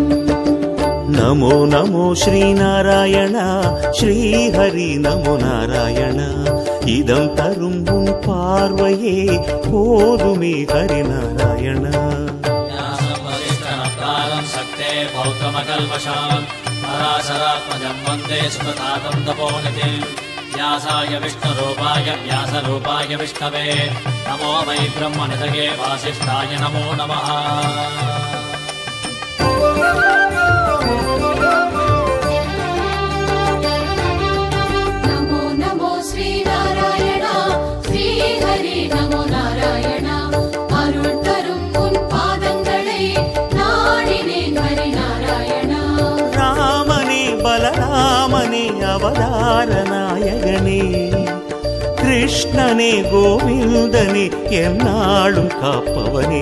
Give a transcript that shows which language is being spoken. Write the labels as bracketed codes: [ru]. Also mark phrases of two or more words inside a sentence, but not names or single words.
[sa] नमो नमो श्रीनारायण श्रीहरि नमो नारायण [ta] இதம் தரும் உன் பார்வையே போதுமே ஹரி நாராயண [sa] शक्तेः पौत्रमकल्मषं पराशरात्मजं वन्दे शुकतातं तपोनिधिम् व्यासाय विष्णुरूपाय व्यासरूपाय विष्णवे नमो वै ब्रह्मनिधये वासिष्ठाय नमो नमः नमो नमो श्रीनारायण श्रीहरि नमो नारायण [ta] अरुள் தரும் உன் பாதங்களை நாடினேன் ஹரி நாராயண ராமனே பலராமனே அவதார நாயகனே கிருஷ்ணனே கோவிந்தனே என்னாலும் காப்பவனே